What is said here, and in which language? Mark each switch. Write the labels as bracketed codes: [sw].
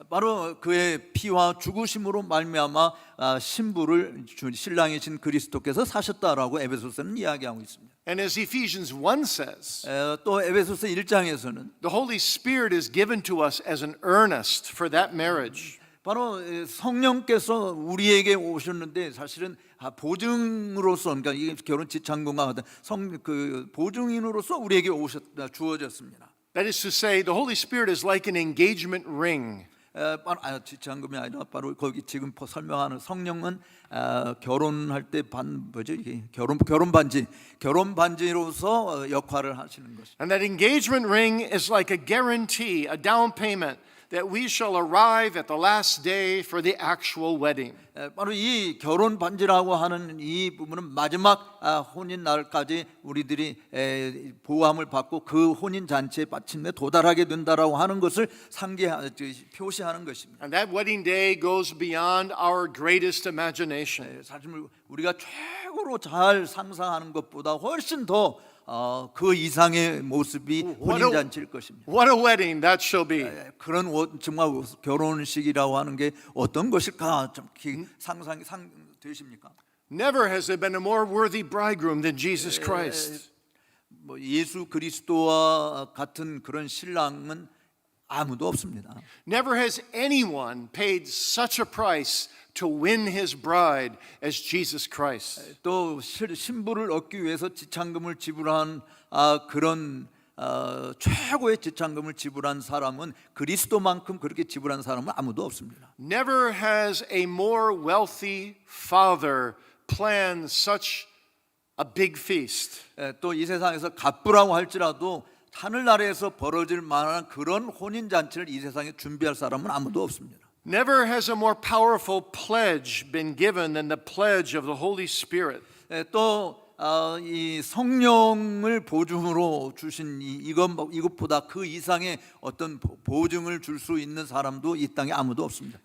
[ko] 바로 그의 피와 죽으심으로 말미암아 신부를 신랑이신 그리스도께서 사셨다라고 에베소서는 이야기하고 있습니다. [en] And as Ephesians 1 says, [ko] 또 에베소서 1장에서는 [en] the Holy Spirit is given to us as an earnest for that marriage. [ko] 바로 성령께서 우리에게 오셨는데 사실은 보증으로서, 그러니까 이 결혼 지참금과 같은 그 보증인으로서 우리에게 주어졌습니다. [en] That is to say, the Holy Spirit is like an engagement ring. [ko] 지참금이 아니라 바로 거기 지금 설명하는 성령은 결혼할 때 결혼 반지로서 역할을 하시는 것입니다. [en] And that engagement ring is like a guarantee, a down payment that we shall arrive at the last day for the actual wedding. [ko] 바로 이 결혼 반지라고 하는 이 부분은 마지막 혼인 날까지 우리들이 보호함을 받고 그 혼인 잔치에 마침내 도달하게 된다라고 하는 것을 표시하는 것입니다. [en] And that wedding day goes beyond our greatest imagination. [ko] 사실 우리가 최고로 잘 상상하는 것보다 훨씬 더 그 이상의 모습이 혼인 잔치일 것입니다. [en] What a wedding that shall be. [ko] 그런 정말 결혼식이라고 하는 게 어떤 것일까 좀 상상이 되십니까? [en] Never has there been a more worthy bridegroom than Jesus Christ. [ko] 예수 그리스도와 같은 그런 신랑은 아무도 없습니다. [en] Never has anyone paid such a price to win his bride as Jesus Christ. [ko] 또 신부를 얻기 위해서 지참금을 지불한 그런 최고의 지참금을 지불한 사람은 그리스도만큼 그렇게 지불한 사람은 아무도 없습니다. [en] Never has a more wealthy father planned such a big feast. [ko] 또 이 세상에서 갑부라고 할지라도 하늘나라에서 벌어질 만한 그런 혼인 잔치를 이 세상에 준비할 사람은 아무도 없습니다. [en] Never has a more powerful pledge been given than the pledge of the Holy Spirit. [ko] 또 이 성령을 보증으로 주신 이것보다 그 이상의 어떤 보증을 줄 수 있는 사람도 이 땅에 아무도 없습니다.